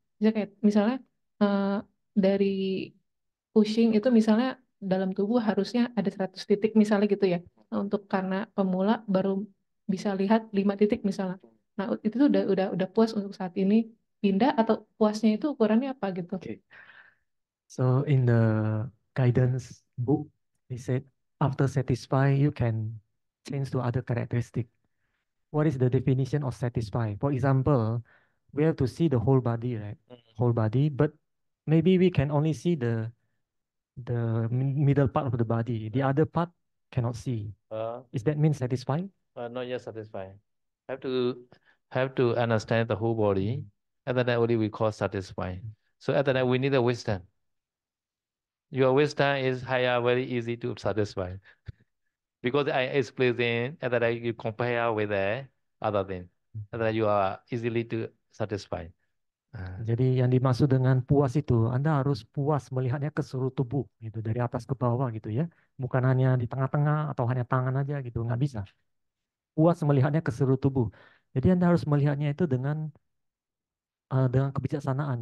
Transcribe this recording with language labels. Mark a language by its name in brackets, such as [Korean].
[Indonesian] Bisa kayak misalnya eh, dari pushing itu misalnya dalam tubuh harusnya ada 100 titik misalnya gitu ya. Nah, untuk karena pemula baru bisa lihat 5 titik misalnya. Nah, itu tuh udah puas untuk saat ini pindah atau puasnya itu ukurannya apa gitu? [English] Okay. So in the guidance book, he said after satisfy you can change to other characteristic. What is the definition of satisfy? For example, we have to see the whole body, right? Whole body, but maybe we can only see the middle part of the body. The other part cannot see. Is that mean satisfying? Not yet satisfied. Have to understand the whole body. At that only we call satisfied. So at that we need a wisdom. Your wisdom is higher, very easy to satisfy. Because I explain at that you compare with the other thing. At that you are easily to satisfy. [Indonesian] Jadi yang dimaksud dengan puas itu, Anda harus puas melihatnya ke seluruh tubuh, gitu, dari atas ke bawah, gitu ya. Bukan hanya di tengah-tengah atau hanya tangan aja, gitu, nggak bisa. Puas melihatnya ke seluruh tubuh. Jadi Anda harus melihatnya itu dengan kebijaksanaan.